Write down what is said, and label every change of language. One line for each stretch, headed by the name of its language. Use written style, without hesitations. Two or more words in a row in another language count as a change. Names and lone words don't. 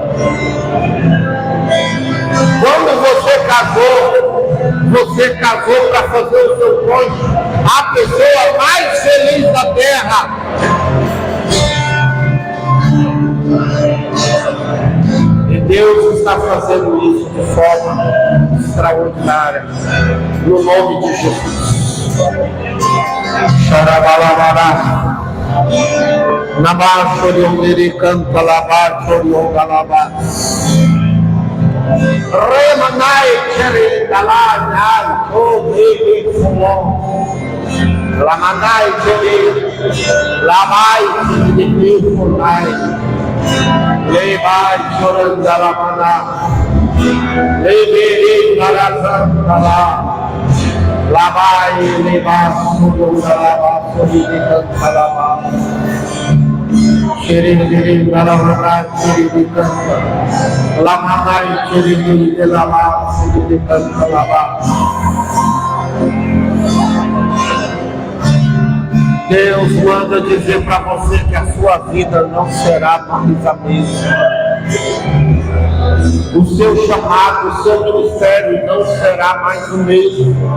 Portuguese: Quando você casou para fazer o seu cônjuge a pessoa mais feliz da terra. E Deus está fazendo isso de forma extraordinária, no nome de Jesus. Xarabalabara, Nabachoriongiri canta Labachoriongalaba, Remanai Cheri Dalanai, Tobiri Fulon, Lamanai Cheri, Labai Cheri Fulai, Lebai Chorandalamana, Lebiri Narazantala, Labai Lebas Surungalaba, Suridi Kantalaba, Shiri Galamana, Shiri Kanta, Lamanai Shiri Delama, Suridi Kantalaba. Deus manda dizer para você que a sua vida não será mais a mesma. O seu chamado, o seu ministério não será mais o mesmo.